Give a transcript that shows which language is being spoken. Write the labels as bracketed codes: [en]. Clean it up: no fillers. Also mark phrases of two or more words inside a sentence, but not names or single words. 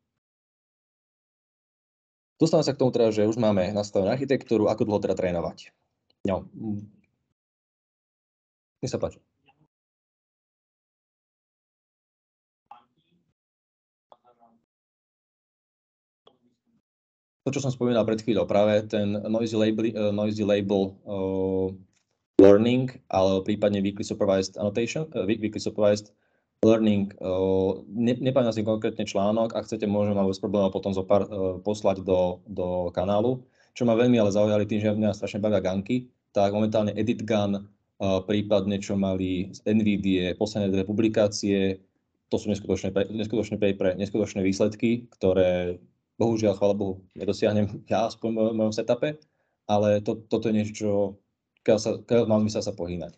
[sk] Dostávame sa k tomu teda, že už máme nastavenú architektúru, ako dlho teda trénovať. No. Nech sa páči. To, čo som spomínal pred chvíľou, práve ten [en] noisy label learning, [sk] ale prípadne [en] weekly supervised annotation, weekly supervised learning, [sk] nepamätám si konkrétne článok, ak chcete, môžem vám bez problémov potom poslať do kanálu. Čo ma veľmi ale zaujali tým, že mňa strašne bavia ganky, tak momentálne EditGun, prípadne čo mali z NVIDIA, posledné 2 publikácie, to sú neskutočné papery, neskutočné výsledky, ktoré bohužiaľ, chvála Bohu, nedosiahnem ja aspoň v mojom setupe, ale toto je niečo, keď mám zmysel sa pohýnať.